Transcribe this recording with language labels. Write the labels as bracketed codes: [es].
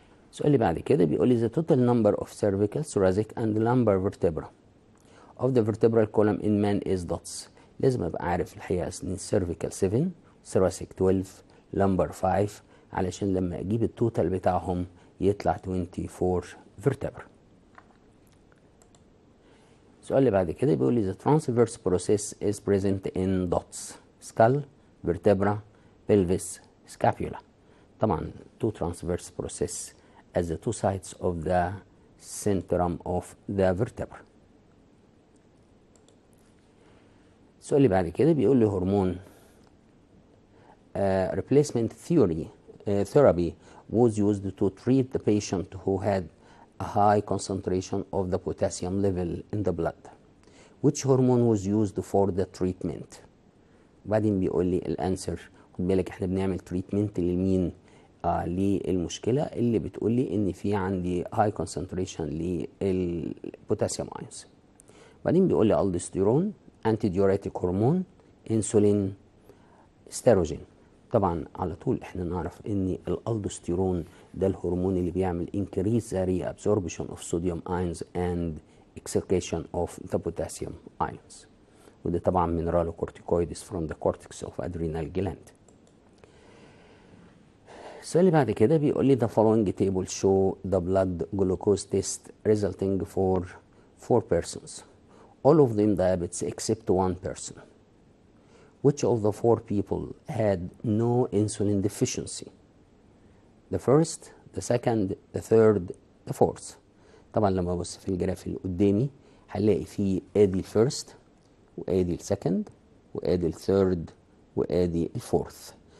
[ar] السؤال اللي بعد كده بيقول لي [en] the total number of cervical, thoracic and lumbar vertebra of the vertebral column in man is dots. [ar] لازم ابقى عارف الحقيقه ان [en] cervical 7 thoracic 12 lumbar 5 [ar] علشان لما اجيب التوتال بتاعهم يطلع 24 vertebra. السؤال اللي بعد كده بيقول لي [en] the transverse process is present in dots skull, vertebra, pelvis, scapula. [ar] طبعا [en] two transverse process as the two sides of the centrum of the vertebra. [ar] السؤال اللي بعد كده بيقول لي هرمون [en] replacement therapy was used to treat the patient who had a high concentration of the potassium level in the blood. Which hormone was used for the treatment? [ar] وبعدين بيقول لي الانسر. خد بالك احنا بنعمل تريتمنت لمين؟ للمشكله اللي بتقول لي ان في عندي هاي concentration للبوتاسيوم ايونز. بعدين بيقول لي الدوستيرون، انتي ديوريتيك هرمون، انسولين، ستيروجين. طبعا على طول احنا نعرف ان الالدوستيرون ده الهرمون اللي بيعمل [en] increase the reabsorption of sodium ions and excretion of the potassium ions، [ar] وده طبعا [en] mineralocorticoids from the cortex of adrenal gland. [ar] السؤال اللي بعد كده بيقول لي [en] the following table show the blood glucose test resulting for 4 persons, all of them diabetes except one person. Which of the 4 people had no insulin deficiency? The first, the second, the third, the fourth. [ar] طبعا لما ابص في الجراف اللي قدامي هنلاقي فيه ادي الفيرست وادي السكند وادي الثيرد وادي الفورث.